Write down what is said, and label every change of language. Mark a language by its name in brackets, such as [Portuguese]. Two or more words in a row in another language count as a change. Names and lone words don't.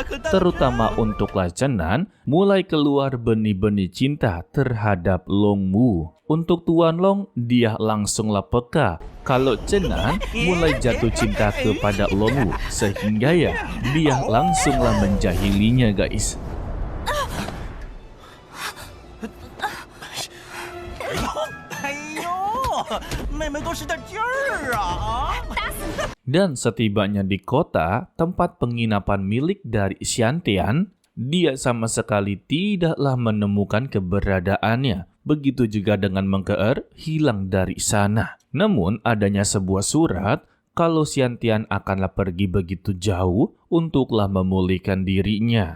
[Indonesian] Terutama untuklah Cenan mulai keluar benih-benih cinta terhadap Longwu. Untuk Tuan Long, dia langsunglah peka kalau Cenan mulai jatuh cinta kepada Longwu, sehingga ya dia langsunglah menjahilinya, guys. [Chinese] 妹妹多使点劲儿啊！ [Indonesian] Dan setibanya di kota, tempat penginapan milik dari Xiantian, dia sama sekali tidaklah menemukan keberadaannya. Begitu juga dengan Mengkeer hilang dari sana. Namun adanya sebuah surat kalau Xiantian akanlah pergi begitu jauh untuklah memulihkan dirinya.